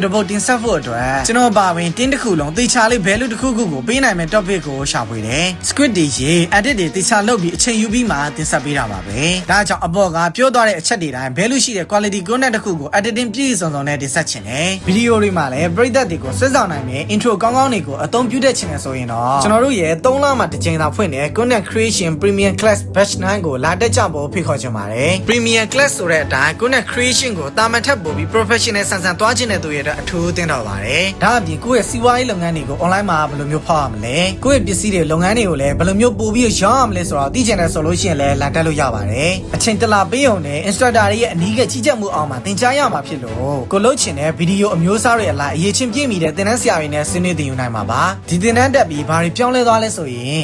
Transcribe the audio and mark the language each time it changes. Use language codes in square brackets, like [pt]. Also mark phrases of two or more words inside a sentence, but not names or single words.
[my] တစ်ပုဒ်တင်ဆက်ဖို့အတွက်ကျွန်တော်ပါဝင်တင်းတစ်ခုလုံးသေချာလေး value တစ်ခုခုကိုပေးနိုင်မယ့် topic ကိုရှာဖွေတယ် script တွေရေး edit တွေသေချာလုပ်ပြီးအချိန်ယူပြီးမှတင်ဆက်ပေးတာပါပဲဒါကြောင့်အပေါ်ကပြောသွားတဲ့အချက်တွေတိုင်း value ရှိတဲ့ [en] quality content [my] တစ်ခုကို editing ပြည့်စုံစုံနဲ့တင်ဆက်ချင်တယ်ဗီဒီယိုတွေမှာလည်းပရိသတ်တွေကိုဆွဲဆောင်နိုင်မယ့် intro ကောင်းကောင်းတွေကိုအသုံးပြုတဲ့ချင်တယ်ဆိုရင်တော့ကျွန်တော်တို့ရဲ့3လမှတစ်ကြိမ်သာဖွင့်တဲ့ [en] content creation premium class batch 9 [my] ကိုလာတက်ကြဖို့ဖိတ်ခေါ်ချင်ပါတယ် [en] premium class [my] ဆိုတဲ့အတိုင်း [en] content creation [my] ကိုတာမန်ထပ်ပို့ပြီး professional ဆန်ဆန်သွားခြင်းတဲ့သူရဲ့အတွက်အထူးသင်တော်ပါတယ်ဒါအပြင်ကိုယ့်ရဲ့စီးပွားရေးလုပ်ငန်းတွေကို online မှာဘယ်လိုမျိုးဖောက်ရမလဲကိုယ့်ရဲ့ပစ္စည်းတွေလုပ်ငန်းတွေကိုလည်းဘယ်လိုမျိုးပို့ပြီးရောင်းရမလဲဆိုတော့သိချင်တယ်ဆိုလို့ရှိရင်လည်းလာတက်လို့ရပါတယ်အချိန်တလပေးုံနဲ့ instructor တွေရဲ့အနည်းငယ်ကြီးကြပ်မှုအောင်မှာသင်ကြားရမှာဖြစ်လို့ကိုလုပ်ချင်တဲ့ဗီဒီယိုအမျိုးအစားတွေအလိုက်အရေးချင်းပြည့်မီတဲ့သင်တန်းဆရာတွေနဲ့ဆွေးနွေးသင်ယူနိုင်မှာပါဒီသင်တန်းတက်ပြီးဘာတွေပြောင်းလဲသွားလဲဆိုရင်